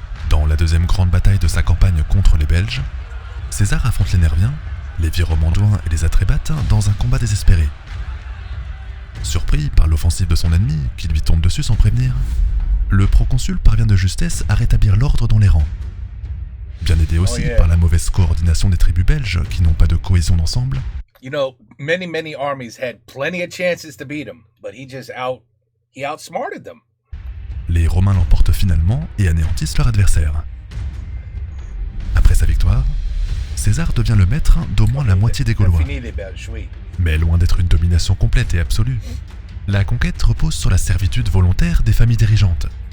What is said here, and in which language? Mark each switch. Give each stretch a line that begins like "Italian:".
French: Dans la deuxième grande bataille de sa campagne contre les Belges, César affronte les Nerviens, les Viromandoins et les Atrébates dans un combat désespéré. Surpris par l'offensive de son ennemi, qui lui tombe dessus sans prévenir, le proconsul parvient de justesse à rétablir l'ordre dans les rangs. Bien aidé aussi par la mauvaise coordination des tribus belges qui n'ont pas de cohésion d'ensemble.
English: You know, many armies had plenty of chances to beat him, but he outsmarted them.
French: Les Romains l'emportent finalement et anéantissent leur adversaire. Après sa victoire, César devient le maître d'au moins la moitié des Gaulois. Mais loin d'être une domination complète et absolue, la conquête repose sur la servitude volontaire des familles dirigeantes.